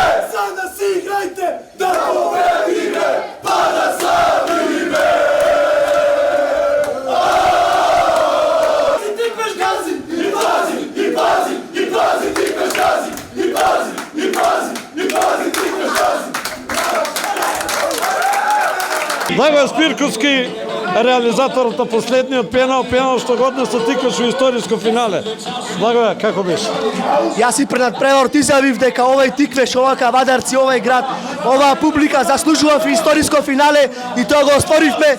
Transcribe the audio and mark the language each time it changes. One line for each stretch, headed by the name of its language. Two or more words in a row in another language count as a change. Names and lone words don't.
Macedonian: За нас играјте! Да победиме! Па да славиме! Тиквеш гази! И пази! И пази! И пази! Тиквеш гази! И пази! И пази! И пази! Тиквеш гази! Дај Спирковски, реализаторот на последниот пенал што го однесе Тиквеш во историско финале. Благоја, како беше? Јас и пред превод изјавив дека овој Тиквеш, ова Кавадарци, овој град, оваа публика заслужува во историско финале и тоа го осторивме.